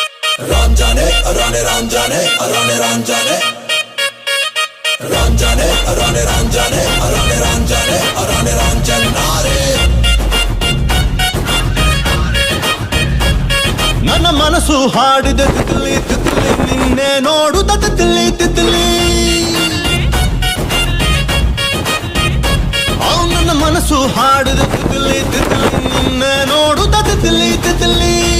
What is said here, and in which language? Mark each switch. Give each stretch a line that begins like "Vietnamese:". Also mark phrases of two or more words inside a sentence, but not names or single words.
Kannada: Ranjane, Rane Ranjane, Rane Ranjane, Ranjane, Rane Ranjane, Rane Ranjane, Rane Ranjanare. ನನ್ನ ಮನಸ್ಸು ಹಾಡಿದೆ
Hindi: तितली तितली
Kannada: ನಿನ್ನೆ ನೋಡುತ್ತ
Hindi: तितली तितली
Kannada: ನನ್ನ ಮನಸ್ಸು ಹಾಡಿದೆ
Hindi: तितली तितली
Kannada: ನಿನ್ನೆ ನೋಡುತ್ತ
Hindi: तितली तितली